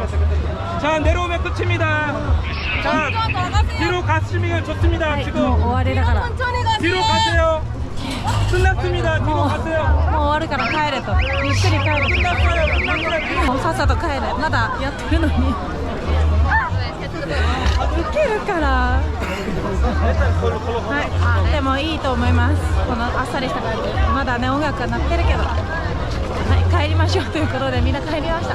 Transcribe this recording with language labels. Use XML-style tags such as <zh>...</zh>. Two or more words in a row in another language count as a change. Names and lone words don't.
<ko>자, 내려오면 끝입니다. 자, 뒤로 가시면 좋습니다. 지금</ko> <ja>もう終わりだから。</ja> <ko>뒤로 가세요. 끝났습니다. 뒤로 가세요.</ko> <ja>もう終わるから帰れと。ゆっくり帰れと。</ja> <ko>끝났어요.</ko> <ja>もうさっさと帰れ。まだやってるのに。ウケるから。はい、でもいいと思います。このあっさりした感じ。まだね、音楽が鳴ってるけど。はい、帰りましょうということでみんな帰りました。</ja>